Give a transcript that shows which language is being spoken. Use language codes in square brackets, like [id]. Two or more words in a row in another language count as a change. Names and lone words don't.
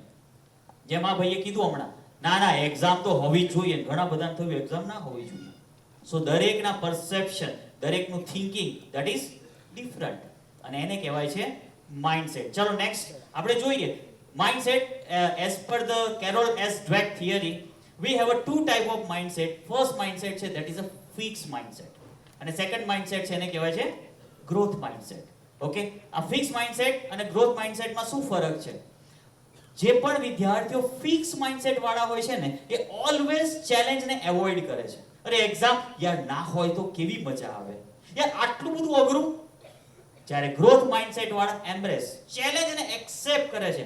[gu] જેમ આ ભાઈએ કીધું હમણાં, ના એક્ઝામ તો હોવી જ જોઈએ. ઘણા બધાને થયું એક્ઝામ ના હોવી જોઈએ. સો દરેકના પરસેપ્શન, દરેકનું [en] thinking that is different [gu] અને એને કહેવાય છે માઇન્ડસેટ. ચલો નેક્સ્ટ આપણે જોઈએ [en] mindset as per the Carol S Dweck theory. We have a 2 type of mindset. First mindset છે that is a fixed mindset. [gu] અને [en] second mindset [gu] છે એને કહેવાય છે [en] growth mindset. [gu] ઓકે? આ [en] fixed mindset [gu] અને [en] growth mindset [gu] માં શું ફરક છે? જે પણ વિદ્યાર્થીઓ [en] fix mindset [gu] વાળા હોય છે ને એ [en] always challenge ને avoid [gu] કરે છે. અરે એક્ઝામ યાર ના હોય તો કેવી મજા આવે, યાર આટલું બધું અઘરું. જ્યારે [en] growth mindset [gu] વાળા [en] embrace challenge ને accept [gu] કરે છે.